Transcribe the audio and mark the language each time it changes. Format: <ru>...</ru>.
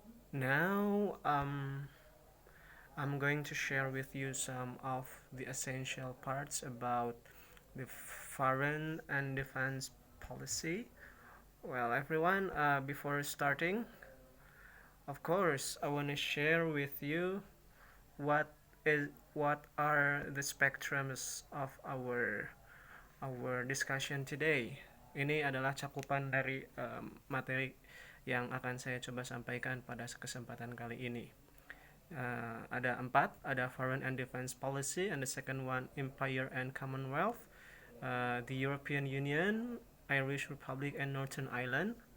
<en>Now, I'm going to share with you some of the essential parts about the foreign and defense policy. Well, everyone, before starting, of course, I want to share with you what is what are the spectrums of our discussion today.</en> <id>Ini adalah cakupan dari materi yang akan saya coba sampaikan pada kesempatan kali ini. Ada 4, ada</id> <en>foreign and defense policy, and the second one empire and commonwealth, the European Union, Irish Republic and Northern Ireland.</en>